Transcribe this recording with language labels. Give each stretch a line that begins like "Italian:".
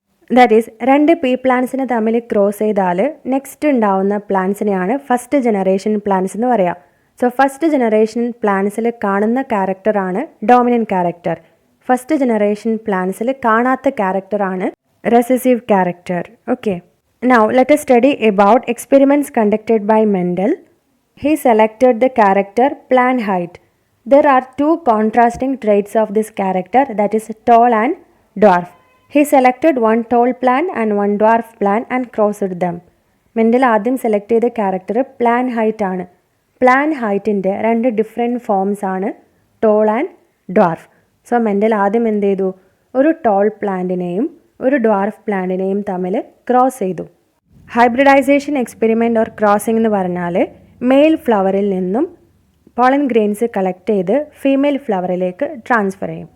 English: that is
Malayalam: 2 P പ്ലാന്റ്സിനെ തമ്മിൽ cross ചെയ്താൽ next ഉണ്ടാവുന്ന പ്ലാന്റ്സിനെയാണ് ഫസ്റ്റ് ജനറേഷൻ പ്ലാന്റ്സ് എന്ന് പറയുക. സോ ഫസ്റ്റ് ജനറേഷൻ പ്ലാന്റ്സിൽ കാണുന്ന ക്യാരക്ടറാണ് ഡോമിനൻറ്റ് ക്യാരക്ടർ. ഫസ്റ്റ് ജനറേഷൻ പ്ലാന്റ്സിൽ കാണാത്ത ക്യാരക്ടറാണ് recessive character.
English: Okay, now let us study about experiments conducted by Mendel. He selected the character plant height. There are 2 contrasting traits of this character, that is tall and dwarf. He selected one tall plant and one dwarf plant and crossed them.
Malayalam: Mendel ആദ്യം select ചെയ്ത character plan height ആണ്. Plan ഹൈറ്റിൻ്റെ 2 different forms ആണ് tall and dwarf. So Mendel ആദ്യം എന്ത് ചെയ്തു? ഒരു toll പ്ലാന്റിനെയും ഒരു dwarf പ്ലാന്റിനെയും തമ്മിൽ ക്രോസ് ചെയ്തു. ഹൈബ്രിഡൈസേഷൻ എക്സ്പെരിമെൻ്റ് ഓർ ക്രോസിംഗ് എന്ന് പറഞ്ഞാൽ മെയിൽ ഫ്ലവറിൽ നിന്നും പോളൻ ഗ്രെയിൻസ് കളക്ട് ചെയ്ത് ഫീമെയിൽ ഫ്ലവറിലേക്ക് ട്രാൻസ്ഫർ ചെയ്യും.